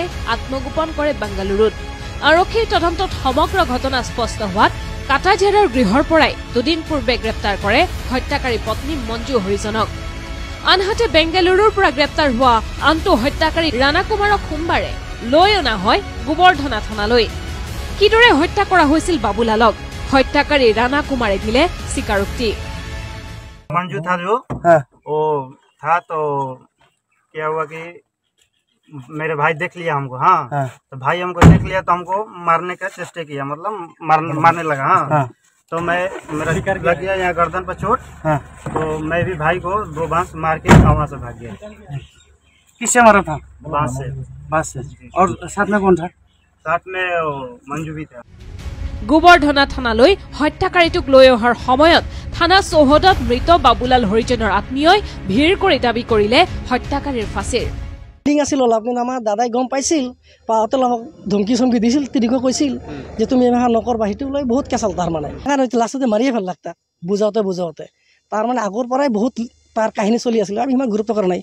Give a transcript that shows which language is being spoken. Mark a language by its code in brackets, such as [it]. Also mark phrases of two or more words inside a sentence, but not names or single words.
[as] আত্মগোপন কৰে বেংগালুৰুত আৰক্ষীৰ তদন্তত সমগ্ৰ ঘটনা স্পষ্ট হোৱাত কাটাঝাৰৰ গৃহৰ পৰাই দুদিন পূৰ্বে গ্ৰেপ্তাৰ কৰে হত্যাকাৰী পত্নী মঞ্জু হৰিজনক আনহাতে বেংগালুৰুৰ পৰা গ্ৰেপ্তাৰ হোৱা আনটো হত্যাকাৰী ৰাণা কুমাৰক সোমবাৰে লৈ অনা হয় গোবৰ্ধনা থানালৈ কিদৰে হত্যা কৰা হৈছিল বাবুলালক হত্যাকাৰী ৰাণা কুমাৰে দিলে স্বীকাৰোক্তি [hi] मंजू था जो वो था तो क्या हुआ कि मेरे भाई देख लिया हमको तो भाई हमको देख लिया तो हमको मारने का चेष्टा किया मतलब मारने लगा तो मैं मेरा लग गया यहाँ गर्दन पर चोट तो मैं भी भाई को 2 बांस मार के वहाँ से भाग गया किससे मारा था बांस से और साथ में कौन था साथ में मंजू भी था [as] গোবৰ্ধনা থানালৈ হত্যাকাৰীটোক লৈ অহাৰ সময়ত থানা চৌহদত মৃত বাবুলাল হৰিজনৰ আত্মীয়ই ভিৰ কৰি দাবী কৰিলে হত্যাকাৰীৰ ফাঁচিৰ আছিল আপুনি আমাৰ দাদাই গম পাইছিল পাওঁতে ধমকি চমকি দিছিল তিনিকো কৈছিল যে তুমি এনেকুৱা নকৰবা সেইটো লৈ বহুত কেঁচাল তাৰ মানে লাষ্টতে মাৰিয়ে ভাল লাগতা বুজাওতে তাৰ মানে আগৰ পৰাই বহুত তাৰ কাহিনী চলি আছিল আমি ইমান গুৰুত্ব কৰা নাই